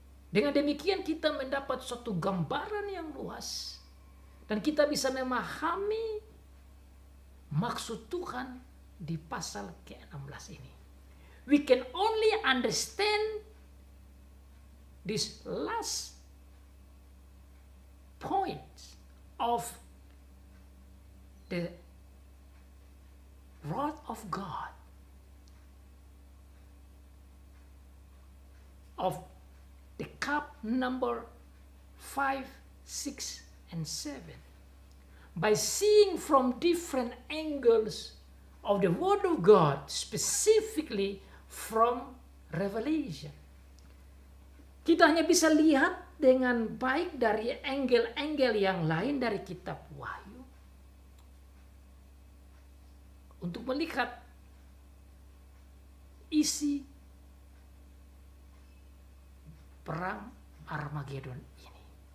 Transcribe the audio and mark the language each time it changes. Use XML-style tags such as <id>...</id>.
<id>Dengan demikian kita mendapat suatu gambaran yang luas dan kita bisa memahami maksud Tuhan di pasal ke-16 ini.</id> <en>We can only understand this last point of the wrath of God, of the cup number 5, 6, and 7. By seeing from different angles of the Word of God, specifically from Revelation.</en> <id>Kita hanya bisa lihat dengan baik dari angle-angle yang lain dari kitab Wahyu untuk melihat isi perang Armageddon ini.</id>